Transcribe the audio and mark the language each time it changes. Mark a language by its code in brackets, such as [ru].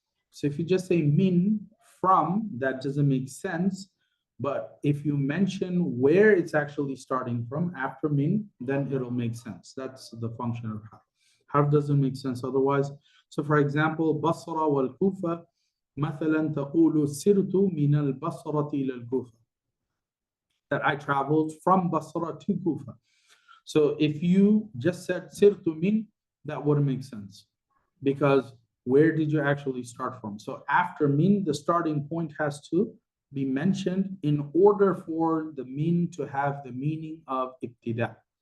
[en] So if you just say min, from, that doesn't make sense. But if you mention where it's actually starting from after min, then it'll make sense. That's the function of harf. Harf doesn't make sense otherwise. So for example, [ar] Basra wal Kufa, مثلا تقول سرت من البصرة إلى الكوفة. [en] That I traveled from Basra to Kufa. So if you just said sirtu min, that wouldn't make sense. Because where did you actually start from? So after min, the starting point has to be mentioned in order for the min to have the meaning of ibtida.